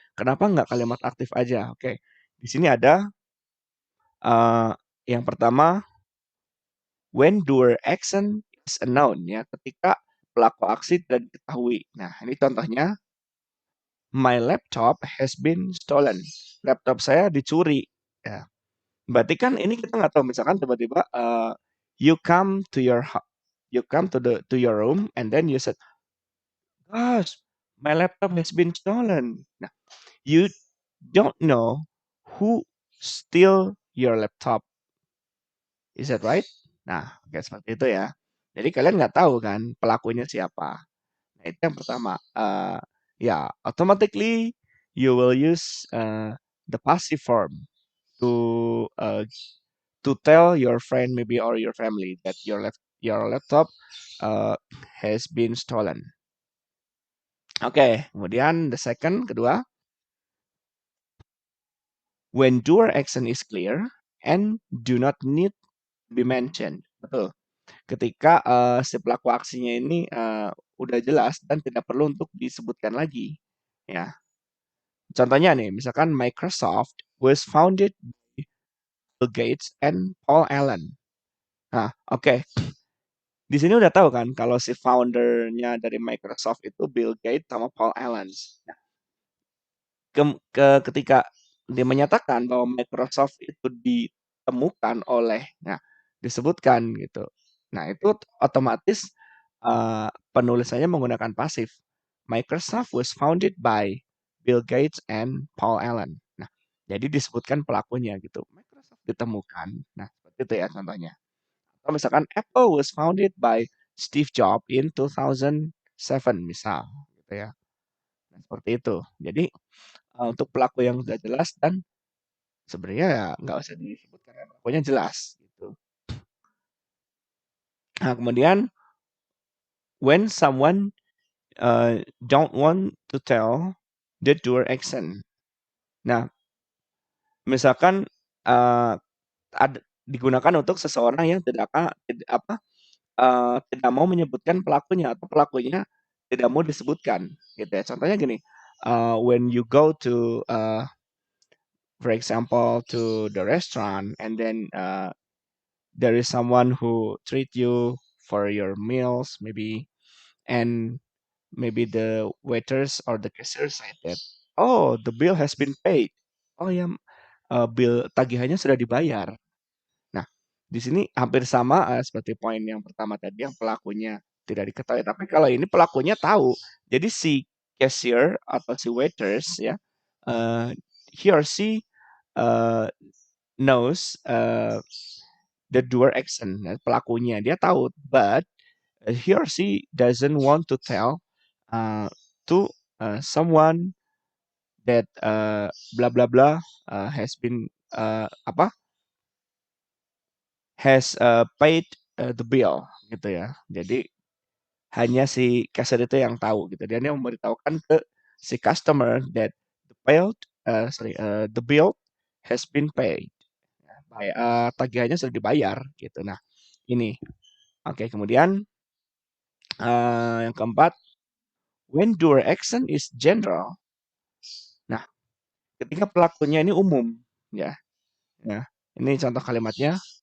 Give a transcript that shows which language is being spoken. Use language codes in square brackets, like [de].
[id] Kenapa nggak kalimat aktif aja? Oke, di sini ada eee, yang pertama [en] when doer action is a noun [id] ya, ketika pelaku aksi tidak diketahui. Nah, ini contohnya, [en] my laptop has been stolen. [id] Laptop saya dicuri. Ya, berarti kan ini kita nggak tahu. Misalkan tiba-tiba [en] you come to you come to your room and then you said, gosh, my laptop has been stolen. Nah, you don't know who steal your laptop. Is that right? [id] Nah, kayak seperti itu ya. Jadi kalian nggak tahu kan pelakunya siapa. Nah, itu yang pertama. [en] Ya, automatically you will use the passive form to uh, to tell your friend maybe or your family that your laptop uh, has been stolen. [id] Oke, kemudian [en] the second [id] kedua, [en] when doer action is clear and do not need to be mentioned. [id] Betul. Ketika si pelaku aksinya ini udah jelas dan tidak perlu untuk disebutkan lagi. Ya, contohnya nih, misalkan [en] Microsoft was founded by Bill Gates and Paul Allen. [id] Nah, oke. Di sini udah tahu kan kalau si foundernya dari Microsoft itu Bill Gates sama Paul Allen. Nah, ketika dia menyatakan bahwa Microsoft itu ditemukan oleh, nah disebutkan gitu. Nah, itu otomatis penulisannya menggunakan pasif. [en] Microsoft was founded by Bill Gates and Paul Allen. [id] Nah, jadi disebutkan pelakunya gitu. Microsoft ditemukan. Nah, seperti itu ya contohnya. Atau misalkan [en] Apple was founded by Steve Jobs in 2007 [id] misal gitu ya. Nah, seperti itu. Jadi untuk pelaku yang sudah jelas dan sebenarnya ya nggak usah disebutkan ya, pelakunya jelas gitu. Nah, kemudian [en] when someone don't want to tell the doer action. [id] Nah, misalkan digunakan untuk seseorang yang tidak mau menyebutkan pelakunya atau pelakunya tidak mau disebutkan, gitu ya. [en] Contohnya gini, when you go to, for example, to the restaurant and then there is someone who treat you for your meals, maybe, and maybe the waiters or the cashier said that, oh, the bill has been paid. [id] Oh ya, bill tagihannya sudah dibayar. Nah, di sini hampir sama seperti poin yang pertama tadi yang pelakunya tidak diketahui. Tapi kalau ini pelakunya tahu. Jadi si cashier atau si waiters ya, uh, [en] he or she uh, knows the doer action. [id] Nah, pelakunya dia tahu, [en] but he or she doesn't want to tell to someone that blah blah blah has been apa has paid the bill [id] gitu ya. Jadi hanya si kasir itu yang tahu gitu. Dia memberitahukan ke si customer [en] that the bill has been paid. [id] Tagihannya sudah dibayar gitu. Nah, ini. Oke, kemudian yang keempat, [en] when doer action is general. [id] Nah, ketika pelakunya ini umum, ya. Ya, ini contoh kalimatnya.